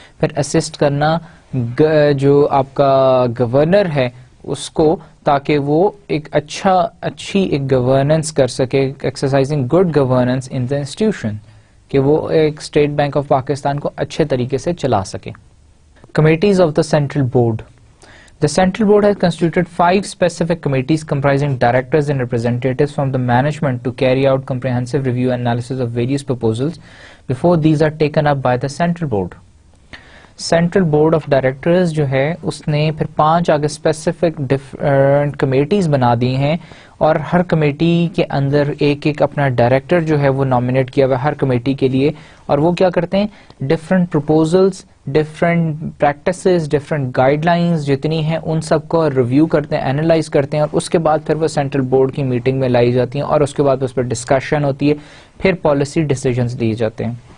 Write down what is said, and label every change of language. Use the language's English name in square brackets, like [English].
[Urdu] پھر اسسٹ کرنا جو آپ کا گورنر ہے اس کو, تاکہ وہ ایک اچھی ایک گورننس کر سکے, [English] exercising good governance in the institution, [Urdu] کہ وہ ایک اسٹیٹ بینک آف پاکستان کو اچھے طریقے سے چلا سکے. [English] Committees of the central board. The Central Board has constituted 5 specific committees comprising directors and representatives from the management to carry out comprehensive review and analysis of various proposals before these are taken up by the Central Board. [Urdu] Central board of directors جو ہے اس نے پھر 5 آگے specific different committees بنا دی ہیں, اور ہر committee کے اندر ایک اپنا ڈائریکٹر جو ہے وہ نامینیٹ کیا ہوا ہے ہر کمیٹی کے لیے, اور وہ کیا کرتے ہیں, different proposals, different practices, different guide lines جتنی ہیں ان سب کو ریویو کرتے ہیں, اینالائز کرتے ہیں, اور اس کے بعد پھر وہ سینٹرل بورڈ کی میٹنگ میں لائی جاتی ہیں, اور اس کے بعد اس پر ڈسکشن ہوتی ہے, پھر پالیسی ڈیسیجنز لیے جاتے ہیں.